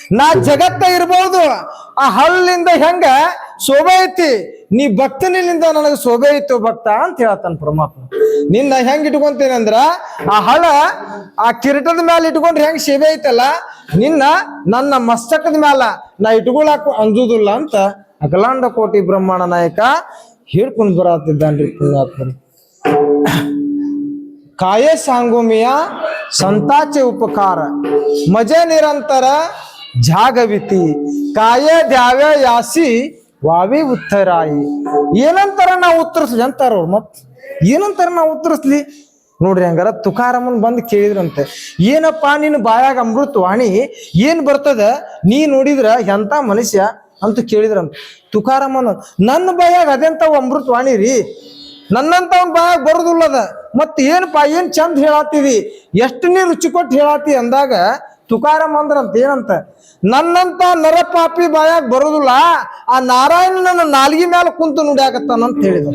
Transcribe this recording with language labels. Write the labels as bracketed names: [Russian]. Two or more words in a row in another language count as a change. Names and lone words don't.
[Kannada] ನಾ ಜಗತ್ತ ಇರ್ಬಹುದು, ಆ ಹಳ್ಳಿಂದ ಹೆಂಗ ಶೋಭೆ ಐತಿ, ನೀ ಭಕ್ತನಿಂದ ನನಗೆ ಶೋಭೆ ಐತು ಭಕ್ತ ಅಂತ ಹೇಳ್ತಾನ ಪರಮಾತ್ಮ. ನಿನ್ನ ಹೆಂಗ್ ಇಟ್ಕೊಂತೀನಿ ಅಂದ್ರ ಆ ಹಳ ಆ ಕಿರೀಟದ ಮ್ಯಾಲ ಇಟ್ಕೊಂಡ್ರೆ ಹೆಂಗ್ ಶೋಭೆ ಐತಲ್ಲ, ನಿನ್ನ ನನ್ನ ಮಸ್ತಕದ ಮ್ಯಾಲ ನಾ ಇಟ್ಕೊಳಕ್ ಅಂಜುದಿಲ್ಲ ಅಂತ ಅಖಿಲಾಂಡ ಕೋಟಿ ಬ್ರಹ್ಮಾಂಡ ನಾಯಕ ಹೇಳ್ಕೊಂಡ್ ಬರತ್ತಿದ್ದಾನ್ರಿ ಪುಣ್ಯಾತ್ಮರು. [Marathi] काय सांगू मिया संताचे उपकार, मजे निरंतर ಜಾಗವಿತಿ, काय द्यावे यासी वावी ಉತ್ತರಾಯಿ. [Kannada] ಏನಂತಾರ ನಾವು ಉತ್ತರಿಸ್ಲಿ ಅಂತಾರ ಅವ್ರು. ಮತ್ ಏನಂತಾರ ನಾವು ಉತ್ತರಿಸ್ಲಿ ನೋಡ್ರಿ. ಹಂಗಾರ ತುಕಾರಾಮನ್ ಬಂದ್ ಕೇಳಿದ್ರಂತೆ, ಏನಪ್ಪಾ ನಿನ್ನ ಬಾಯಾಗ ಅಮೃತ ವಾಣಿ ಏನ್ ಬರ್ತದ, ನೀ ನೋಡಿದ್ರ ಎಂತ ಮನುಷ್ಯ ಅಂತ ಕೇಳಿದ್ರಂತ. ತುಕಾರಾಮನ್, ನನ್ನ ಬಾಯಾಗ ಅದೆಂತಾವ ಅಮೃತ ವಾಣಿ ರೀ, ನನ್ನಂತವನ್ ಬಾಯಾಗ ಬರುದಿಲ್ಲದ, ಮತ್ ಏನಪ್ಪಾ ಏನ್ ಚಂದ ಹೇಳಾತಿದಿ, ಎಷ್ಟು ನೀ ರುಚಿ ಕೊಟ್ಟು ಹೇಳಾತಿ ಅಂದಾಗ ತುಕಾರಾಮ್ ಅಂದ್ರಂತ ಏನಂತ, ನನ್ನಂತ ನರಪಾಪಿ ಬಾಯಾಗ ಬರುದಿಲ್ಲ, ಆ ನಾರಾಯಣ ನನ್ನ ನಾಲ್ಗಿ ಮ್ಯಾಲ ಕುಂತು ನುಡಿಯಾಕತ್ತಾನಂತ ಹೇಳಿದ.